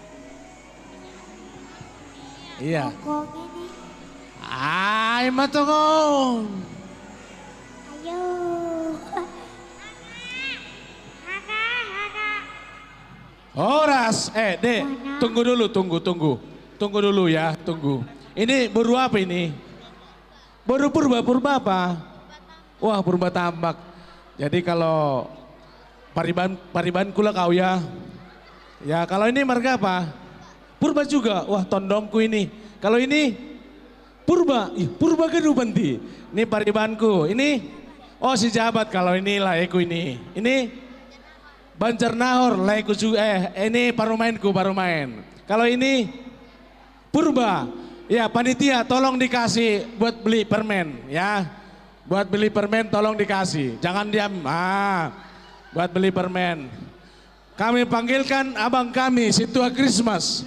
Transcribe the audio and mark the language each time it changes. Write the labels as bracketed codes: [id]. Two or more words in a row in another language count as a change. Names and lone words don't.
[id] Iya. [bts] Ay matongon. [id] Ayo. [bts] Horas, [id] Dek, tunggu dulu, tunggu dulu ya, tunggu. Ini baru apa ini? Baru purba apa? Wah, purba tambak. Jadi kalau pariban kula kau ya. Ya kalau ini marga apa? Purba juga. Wah tondongku ini. Kalau ini purba. Purba kedupan ti. Ini paribanku. Ini oh si jabat kalau ini laeku ini. Ini Banjarnahor laeku juga. Ini parumainku parumain. Kalau ini purba. Ya panitia tolong dikasih buat beli permen ya. Buat beli permen tolong dikasih, jangan diam. Buat beli permen. Kami panggilkan abang kami Situa Christmas.